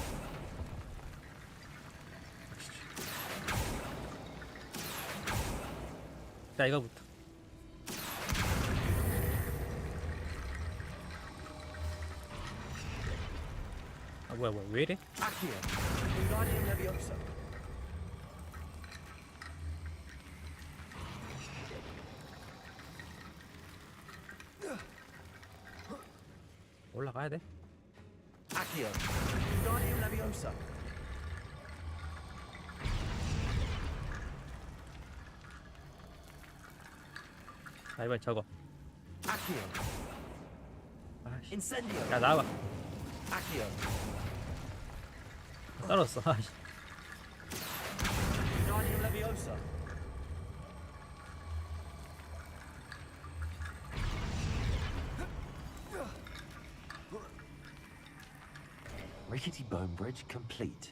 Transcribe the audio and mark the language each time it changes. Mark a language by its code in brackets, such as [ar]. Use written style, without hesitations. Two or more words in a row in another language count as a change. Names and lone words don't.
[ko] 자 이거부터. 아 뭐야 왜 이래? Accio. Wingardium Leviosa. 올라가야 돼. Accio. Wingardium Leviosa. 자 이번엔 저거. Accio. 아씨. Incendio. 야 나와봐. Accio. 떨었어. 아씨. Wingardium Leviosa. [en] Rickety bone bridge complete.